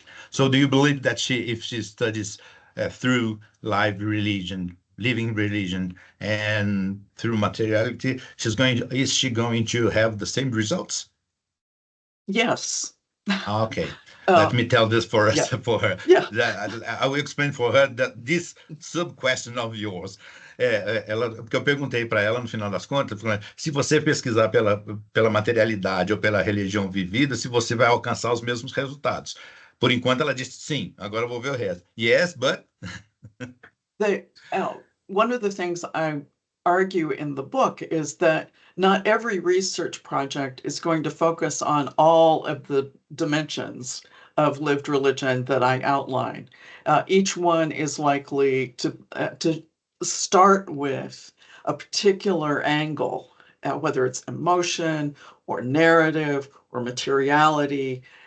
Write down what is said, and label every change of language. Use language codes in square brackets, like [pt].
[en] So do you believe that if she studies through living religion, and through materiality, is she going to have the same results? Yes. Okay. Let me tell this for yeah. for her. Yeah. I will explain for her that this sub-question of yours. [pt] Porque eu perguntei para ela, no final das contas, se você pesquisar pela materialidade ou pela religião vivida, se você vai alcançar os mesmos resultados. Por enquanto, ela disse sim, agora eu vou ver o resto. [en] Yes, but... One of the things I argue in the book is that not every research project is going to focus on all of the dimensions of lived religion that I outline. Each one is likely to start with a particular angle, whether it's emotion or narrative or materiality.